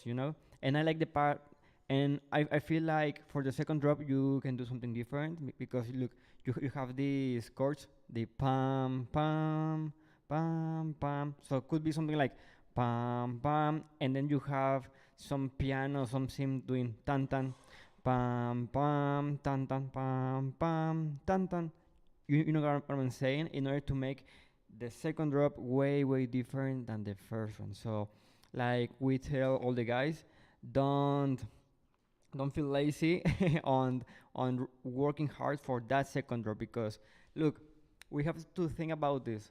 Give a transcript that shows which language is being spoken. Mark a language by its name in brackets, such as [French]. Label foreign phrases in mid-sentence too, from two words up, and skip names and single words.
[English] And I like the part, and I feel like for the second drop you can do something different, because look, you have these chords, the pam pam pam pam, so it could be something like pam pam, and then you have some piano, some sim doing tan tan pam pam tan tan pam pam tan tan. You know what I'm saying, in order to make the second drop way different than the first one. So like we tell all the guys, don't don't feel lazy on working hard for that second drop, because look, we have to think about this.